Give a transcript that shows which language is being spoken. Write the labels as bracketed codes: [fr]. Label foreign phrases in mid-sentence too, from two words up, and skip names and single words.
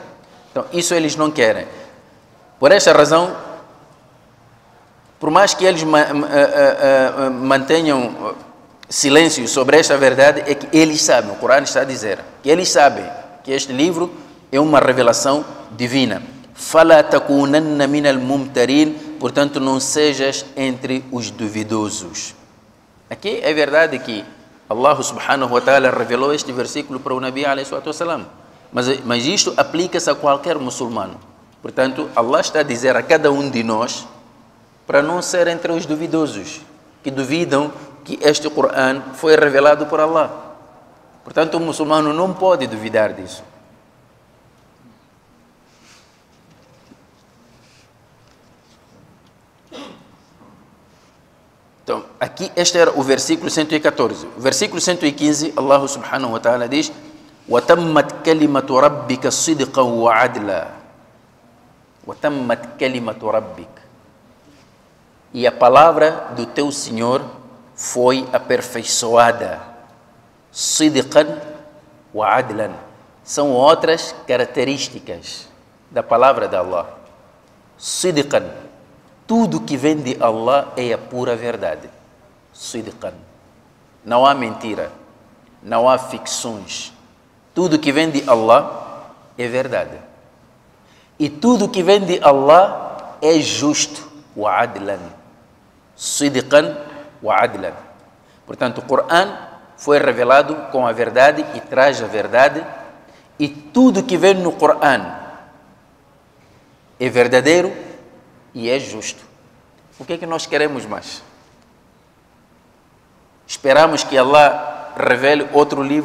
[pt] Então, isso eles não querem. Por esta razão, por mais que eles mantenham silêncio sobre esta verdade, é que eles sabem, o Corão está a dizer, que eles sabem que este livro é uma revelação divina. [ar] فلا تكونن من الممترين, [pt] portanto não sejas entre os duvidosos. Aqui é verdade que [ar] الله سبحانه وتعالى [pt] revelou este versículo para o [ar] نبي عليه الصلاة والسلام, [pt] mas isto aplica-se a qualquer muçulmano. Portanto, Allah está a dizer a cada um de nós para não ser entre os duvidosos, que duvidam que este Corão foi revelado por Allah. Portanto, o muçulmano não pode duvidar disso. Então, aqui este era o versículo 114. O versículo 115, [ar] الله سبحانه وتعالى diz: وَتَمَّتْ كَلِمَةُ رَبِّكَ صِدْقًا وَعَدْلًا. وَتَمَّتْ كَلِمَةُ رَبِّكَ. [pt] E a palavra do teu Senhor foi aperfeiçoada. [ar] صدقا وعدلا. [pt] São outras características da palavra de Allah. Sidqan. Tudo que vem de Allah é a pura verdade. Sidqan. Não há mentira. Não há ficções. Tudo que vem de Allah é verdade. E tudo que vem de Allah é justo. [ar] وعدلا. صدقا وعدلا. [pt] Portanto, o Corão foi revelado com a verdade e traz a verdade, e tudo que vem no Corão é verdadeiro e é justo. O que é que nós queremos mais? Esperamos que Allah revele outro livro?